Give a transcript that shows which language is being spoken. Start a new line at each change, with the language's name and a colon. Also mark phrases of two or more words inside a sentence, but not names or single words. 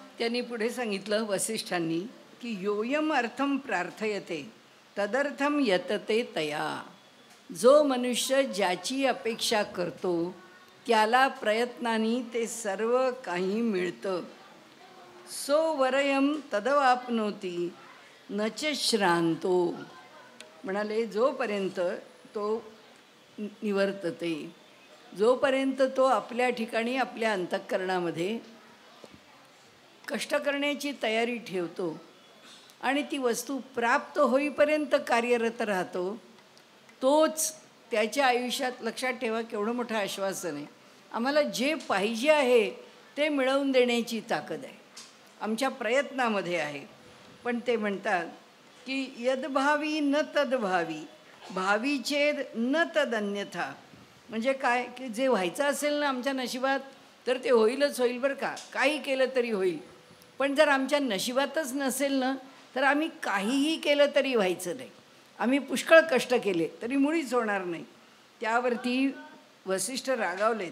Marathi: त्यांनी पुढे सांगितलं वसिष्ठांनी की
Sanskrit: योयम अर्थम प्रार्थयते तदर्थम यतते तया.
Marathi: जो मनुष्य ज्याची अपेक्षा करतो त्याला प्रयत्नांनी ते सर्व काही मिळतं.
Sanskrit: सो वरयम तदवाप्नोती न च श्रांतो.
Marathi: म्हणाले जोपर्यंत तो निवर्तते, जोपर्यंत तो आपल्या ठिकाणी आपल्या अंतःकरणामध्ये कष्ट करण्याची तयारी ठेवतो आणि ती वस्तू प्राप्त होईपर्यंत कार्यरत राहतो, तोच त्याच्या आयुष्यात, लक्षात ठेवा केवढं मोठं आश्वासन आहे, आम्हाला जे पाहिजे आहे ते मिळवून देण्याची ताकद आहे, आमच्या प्रयत्नामध्ये आहे. पण ते म्हणतात की
Sanskrit: यद्भावी न तद्भावी भावीचेद न तदन्यथा.
Marathi: म्हणजे काय की जे व्हायचं असेल ना आमच्या नशिबात तर ते होईलच होईल बरं का, काही केलं तरी होईल. पण जर आमच्या नशिबातच नसेल ना तर आम्ही काहीही केलं तरी व्हायचं नाही. आम्ही पुष्कळ कष्ट केले तरी मुळीच होणार नाही. त्यावरती वसिष्ठ रागावलेत.